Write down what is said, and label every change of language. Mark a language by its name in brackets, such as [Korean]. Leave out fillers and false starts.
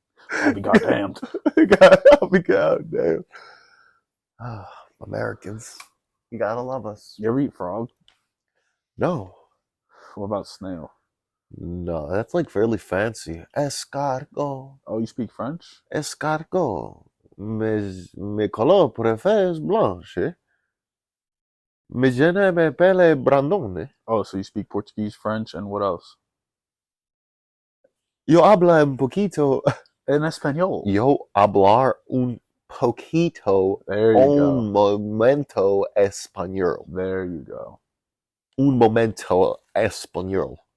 [English] I'll be goddamned. I'll be goddamn. Americans, you gotta love us. You ever eat frog? No. What about snail? No, that's like fairly fancy. Escargot. Oh, you speak French? Escargot. [French] Mes couleur préférée est blanche. Mais je ne m'appelle Brandon. [English] Oh, so you speak Portuguese, French, and what else? [Spanish] Yo habla un poquito. En español. Yo hablar un poquito. [English] There you [Spanish] Un momento español. [English] There you go. [Spanish] Un momento español.